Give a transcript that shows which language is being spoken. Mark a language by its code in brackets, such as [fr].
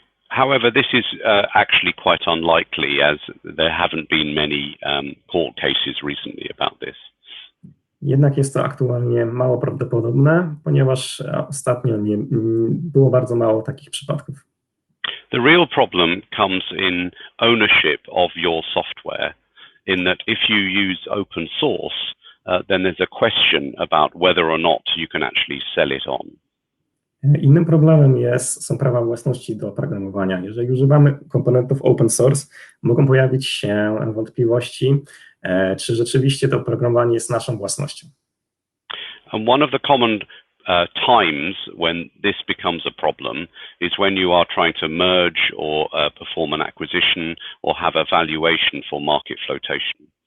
[en] However, this is actually quite unlikely, as there haven't been many court cases recently about this. [pl] Jednak jest to aktualnie mało prawdopodobne, ponieważ ostatnio było bardzo mało takich przypadków. [en] The real problem comes in ownership of your software, in that if you use open source, then there's a question about whether or not you can actually sell it on. [pl] Innym problemem są prawa własności do oprogramowania. Jeżeli używamy komponentów open source, mogą pojawić się wątpliwości, czy rzeczywiście to oprogramowanie jest naszą własnością. [en] And one of the common times when this becomes a problem is when you are trying to merge or perform an acquisition or have a valuation for market flotation.